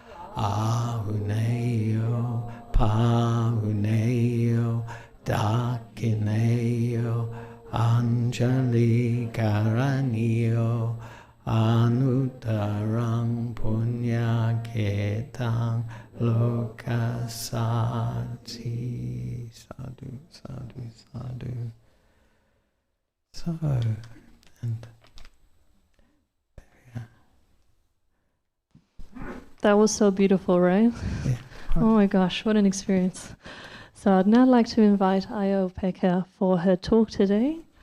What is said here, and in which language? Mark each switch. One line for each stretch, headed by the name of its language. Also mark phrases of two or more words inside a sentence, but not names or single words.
Pali: ahuneyo pahuneyo dakineyo anjali karaniyo anuttarang punya ketang loka sati, sadhu, sadhu, sadhu.
English: So, and there we are. That was so beautiful, right? Yeah. Oh my gosh, what an experience. So I'd now like to invite Ayya Upekkha for her talk today.